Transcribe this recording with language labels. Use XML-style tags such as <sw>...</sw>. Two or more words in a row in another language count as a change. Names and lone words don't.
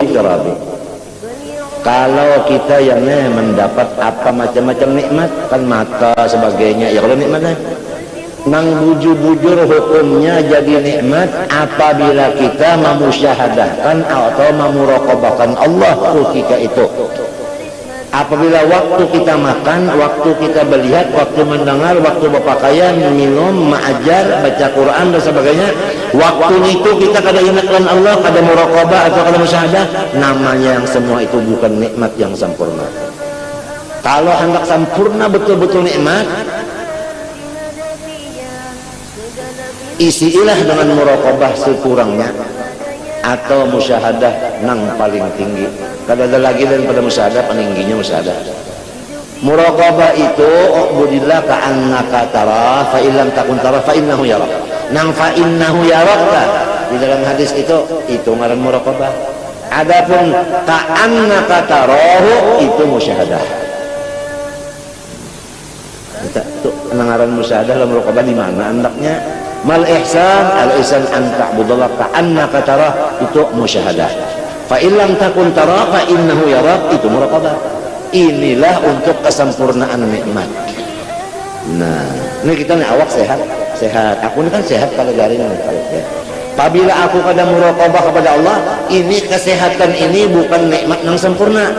<bjn>Kalau kita yang mendapat apa macam-macam nikmat kan mata sebagainya ya kalau nikmatnya nang bujur-bujur hukumnya jadi nikmat apabila kita memusyahadahkan atau memuraqabahkan Allah ketika itu. Apabila waktu kita makan, waktu kita melihat, waktu mendengar, waktu berpakaian, minum, mengajar, baca Quran dan sebagainya, waktu itu kita kada ingatkan Allah, kada muraqabah atau kada musyahadah, namanya yang semua itu bukan nikmat yang sempurna. Kalau hendak sempurna betul-betul nikmat, isilah dengan muraqabah sekurangnya atau musyahadah nang paling tinggi. Kada ada lagi daripada musyahadah, peningginya musyahadah.</bjn> <ar>Muraqabah itu اعبد الله كأنك تراه فإن لم تكن تراه فإنه يراك.</ar> <bjn>Nang</bjn> <ar>فإنه يراك</ar> <bjn>di dalam hadis itu ngaran muraqabah. Adapun</bjn> <ar>كأنك تراه</ar> <bjn>itu musyahadah. Tuh ngaran musyahadah dalam muraqabah di mana andaknya?</bjn> <ar>ما الإحسان الإحسان أن تعبد الله كأنك تراه</ar> <bjn>itu musyahadah.</bjn> <ar>فإن لم تكن تراه فإنه يراك</ar> <bjn>itu muraqabah. Inilah untuk kesempurnaan nikmat. Nah, ini kita nih awak sehat. Aku ini kan sehat kalau garing nih. Apabila aku kada muraqabah kepada Allah, ini kesehatan ini bukan nikmat yang sempurna.</bjn>